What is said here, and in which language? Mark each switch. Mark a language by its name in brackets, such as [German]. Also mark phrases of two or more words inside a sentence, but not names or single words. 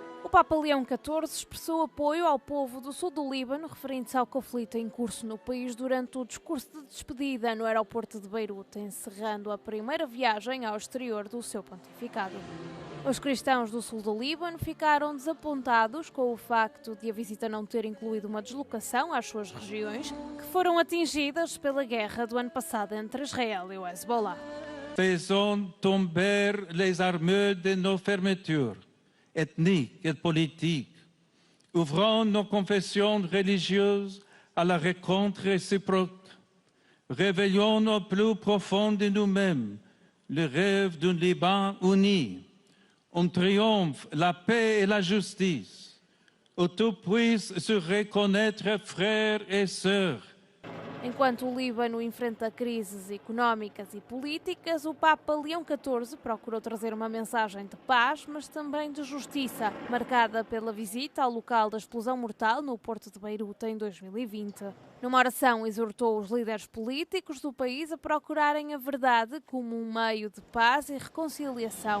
[Portuguese] Papa Leão XIV expressou apoio ao povo do sul do Líbano, referente-se ao conflito em curso no país durante o discurso de despedida no aeroporto de Beirute, encerrando a primeira viagem ao exterior do seu pontificado. Os cristãos do sul do Líbano ficaram desapontados com o facto de a visita não ter incluído uma deslocação às suas regiões, que foram atingidas pela guerra do ano passado entre Israel e o Hezbollah. [French] Faisons tomber les armures de nos fermetures ethniques et politiques. Ouvrons nos confessions religieuses à la rencontre réciproque. Réveillons au plus profond de nous-mêmes le rêve d'un Liban uni. On triomphe la paix et la justice, où tous puissent se reconnaître frères et sœurs. [Portuguese] Enquanto o Líbano enfrenta crises económicas e políticas, o Papa Leão XIV procurou trazer uma mensagem de paz, mas também de justiça, marcada pela visita ao local da explosão mortal no porto de Beirute em 2020. Numa oração, exortou os líderes políticos do país a procurarem a verdade como um meio de paz e reconciliação.